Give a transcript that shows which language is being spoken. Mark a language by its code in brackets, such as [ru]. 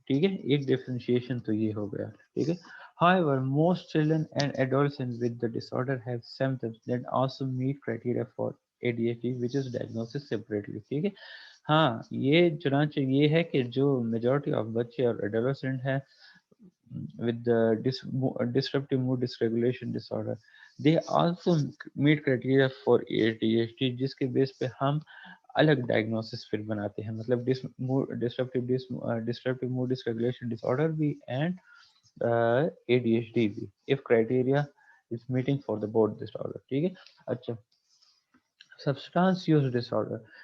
[ur] ٹھیک ہے، ایک ڈیفرینشیشن تو یہ ہو گیا. ٹھیک ہے. [en] However, most children and adolescents with the disorder have symptoms that also meet criteria for ADHD, which is diagnosed separately. [ur] ٹھیک ہے. ہاں، یہ چنانچہ یہ ہے کہ جو میجورٹی آف بچے اور ایڈولسنٹ ہیں [en] with the disruptive mood dysregulation disorder, they also meet criteria for ADHD, [ur] جس کے بیس پہ ہم الگ ڈائگنوسس پھر بناتے ہیں، مطلب disruptive mood dysregulation disorder بھی and ADHD بھی [en] if criteria is meeting for the both disorder. [ur] ٹھیک ہے. اچھا، substance use disorder.